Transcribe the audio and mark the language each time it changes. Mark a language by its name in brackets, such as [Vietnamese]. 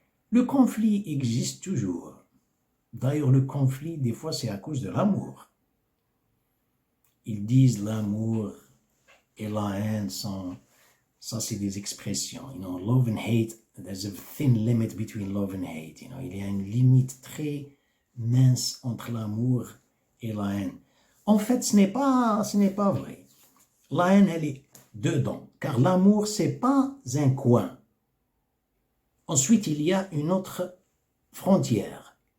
[French] Le conflit existe toujours. D'ailleurs, le conflit, des fois, c'est à cause de l'amour. Ils disent l'amour et la haine sont... Ça, c'est des expressions. [English] You know, love and hate, there's a thin limit between love and hate. You know, [French] il y a une limite très mince entre l'amour et la haine. En fait, ce n'est pas vrai. La haine, elle est dedans. Car l'amour, c'est pas un coin. Ensuite, il y a une autre frontière.